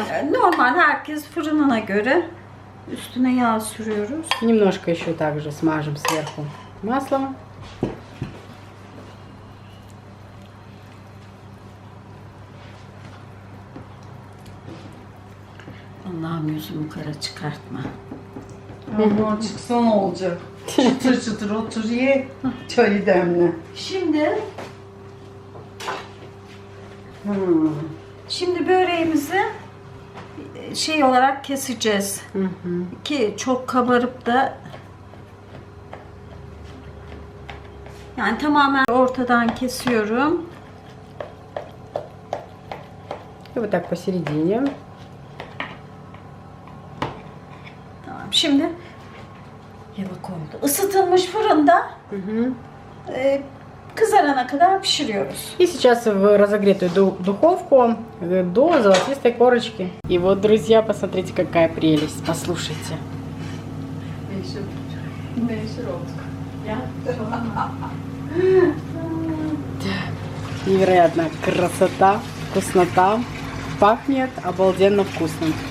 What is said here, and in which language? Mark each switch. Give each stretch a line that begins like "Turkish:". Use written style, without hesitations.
Turkish: Normal herkes fırınına göre üstüne yağ sürüyoruz.
Russian: Немножко еще также смажем сверху маслом.
Turkish: Allah'ım yüzümü kara çıkartma. Ama çıksa ne olacak? Çıtır çıtır otur ye. Çayı demle. Şimdi böreğimizi şey olarak keseceğiz. Ki çok kabarıp da yani tamamen ortadan kesiyorum.
Russian: И вот так посередине.
Turkish: Tamam. Şimdi yıllık oldu. Isıtılmış fırında Kızarana kadar pişiriyoruz.
Russian: И сейчас в разогретую духовку до золотистой корочки. И вот, друзья, посмотрите, какая прелесть. Послушайте. Невероятная красота, вкуснота. Пахнет обалденно вкусно.